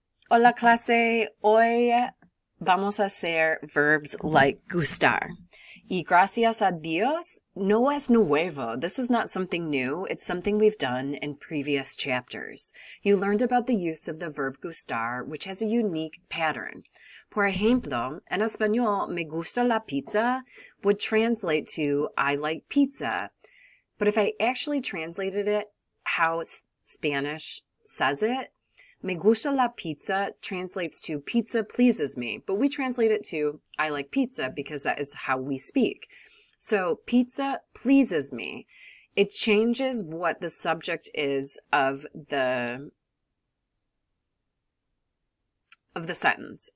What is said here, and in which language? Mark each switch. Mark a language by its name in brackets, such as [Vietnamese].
[Spanish] Hola clase, hoy vamos a hacer [English] verbs like [Spanish] gustar. Y gracias a Dios, no es nuevo. [English] This is not something new. It's something we've done in previous chapters. You learned about the use of the verb gustar, which has a unique pattern. Por ejemplo, en español, me gusta la pizza would translate to I like pizza. But if I actually translated it how Spanish says it, [Spanish] me gusta la pizza [English] translates to pizza pleases me, but we translate it to I like pizza because that is how we speak. So pizza pleases me. It changes what the subject is of the sentence.